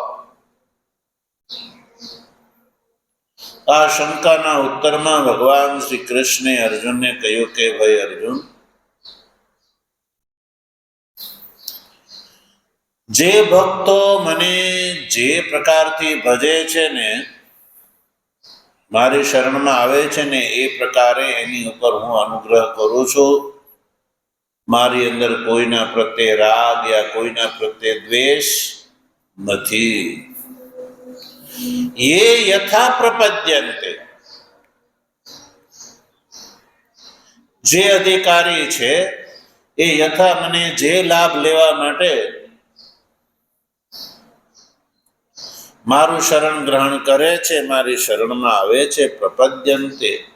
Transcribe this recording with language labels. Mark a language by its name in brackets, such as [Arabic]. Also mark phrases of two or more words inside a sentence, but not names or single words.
[Gujarati] આ શંકાના ઉત્તરમાં ભગવાન શ્રી કૃષ્ણે અર્જુનને કહ્યું કે ભાઈ અર્જુન, જે ભક્તો મને જે પ્રકારથી ભજે છે ને, મારી શરણમાં આવે છે ને, એ પ્રકારે એની ઉપર હું અનુગ્રહ કરું છું. મારી અંદર કોઈના પ્રત્યે રાગ યા કોઈના પ્રત્યે દ્વેષ નથી. [Sanskrit] ये यथा प्रपद्यन्ते, [Gujarati] જે અધિકારી છે એ યથા મને જે લાભ લેવા માટે મારું શરણ ગ્રહણ કરે છે, મારી શરણમાં આવે છે, પ્રપદ્યન્તે